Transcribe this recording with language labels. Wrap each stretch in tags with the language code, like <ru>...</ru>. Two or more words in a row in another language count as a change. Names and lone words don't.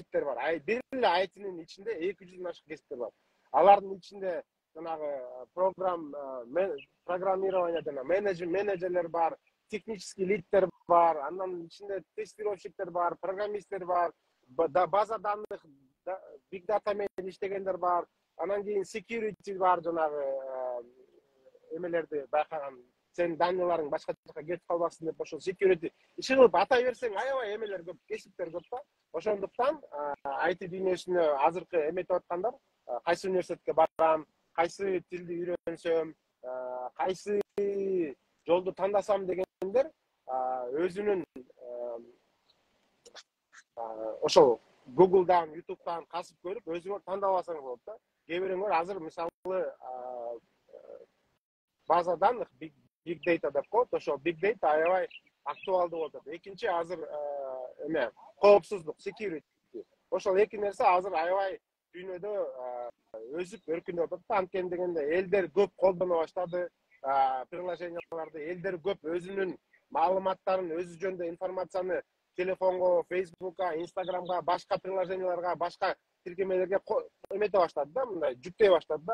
<ky>Бир эле IT-нин ичинде 200дөн ашык кесиптер бар. Алардын ичинде программирование жана менеджерлер бар, технический лидтер бар, андан ичинде тестировщиктер бар, программисттер бар,</ky> <ru>база данных,</ru> <en>big data</en> <ky>менен иштегендер бар, анан кийин security бар, жанагы эмелерди байкаган, сен данныйларың башка жака кетип калбасын деп, ошол security иши кылып атай берсең аябай эмелер көп, кесиптер көп да. Ошондуктан IT дүйнөсүнө азыркы эметип аткандар, кайсы университетке барам, кайсы тилди үйрөнсөм, кайсы жолду тандасам дегендер өзүнүн ошол Google'дан, YouTube'дан касып көрүп, өзүңөр тандап алсаңыз болот да. Кээ бирөөңөр азыр мисалы</ky> <ru>база данных,</ru> <en>big data</en> <ky>деп коет, ошол</ky> <en>big data</en> <ky>аябай актуалдуу болуп атат. Экинчи азыр эме, коопсуздук, security. Ошол эки нерсе азыр аябай дүйнөдө өсүп өркүндөп атат. Анткени дегенде элдер көп колдоно баштады, приложенияларды, элдер көп өзүнүн маалыматтарын, өзү жөнүндө информацияны телефонго, Facebook'a, Instagram'ga, башка приложенияларга, башка тиркемелерге эмете баштады да, мындай жүктөй баштады да.</ky>